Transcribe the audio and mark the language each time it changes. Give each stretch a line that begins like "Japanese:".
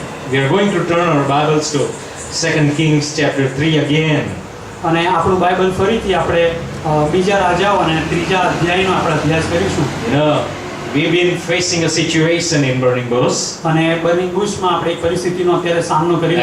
English: We are going to turn our Bibles to 2 Kings chapter 3 again.
Gujarati: અને આપણું Bible ફરીથી આપણે બીજા રાજાઓ અને ત્રીજા અધ્યાયનો આપણે અભ્યાસ કરીશું.
English: We've been facing a situation in Burning Bush.
Gujarati: અને બર્નિંગ બુશમાં આપણે એક પરિસ્થિતિનો અત્યારે સામનો કરી